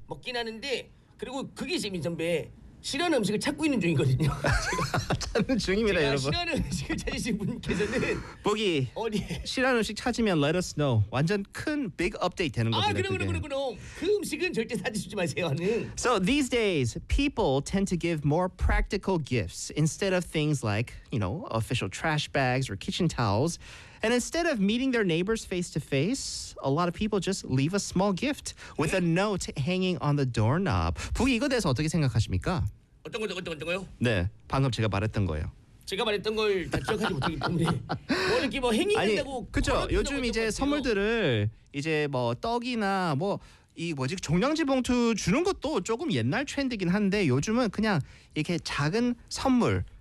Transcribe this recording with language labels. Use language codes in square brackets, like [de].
[ko] 먹긴 하는데 그리고 그게 지금 미선배 싫어하는 음식을 찾고 있는 중이거든요. 찾는 중입니다 제가 여러분. 싫어하는 음식을 찾으신 분께서는 보기 어디 네. 싫어하는 음식 찾으면 [en] let us know. [ko] 완전 큰 [en] big update [ko] 되는 거예요. 아 그럼 그 음식은 절대 사주지 마세요는. [en] So these days people tend to give more practical gifts instead of things like you know official trash bags or kitchen towels. And instead of meeting their neighbors face to face, a lot of people just leave a small gift with a note hanging on the doorknob. [ko] 부기 이거 대해서 어떻게 생각하십니까? 어떤 거요? 네, 방금 제가 말했던 거예요. 제가 말했던 걸 다 기억하지 못하기 때문에 뭐 이렇게 뭐 행위한다고 그쵸? 요즘 이제 선물들을 이제 뭐 떡이나 뭐 이 뭐지 종량제 봉투 주는 것도 조금 옛날 트렌드긴 한데 요즘은 그냥 이렇게 작은 선물.